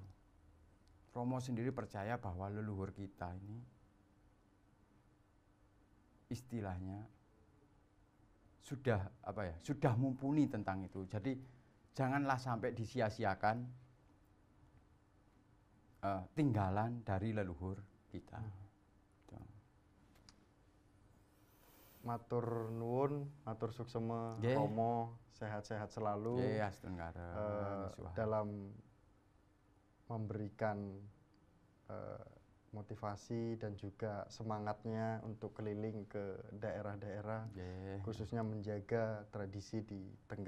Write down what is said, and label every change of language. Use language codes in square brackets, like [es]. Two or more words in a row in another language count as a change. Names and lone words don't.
[id] Romo sendiri percaya bahwa leluhur kita ini istilahnya sudah mumpuni tentang itu. Jadi janganlah sampai disia-siakan tinggalan dari leluhur kita. [jv] Matur nuwun, matur suksema [id] Romo, sehat-sehat selalu dalam memberikan motivasi dan juga semangatnya untuk keliling ke daerah-daerah, khususnya menjaga tradisi di Tengger.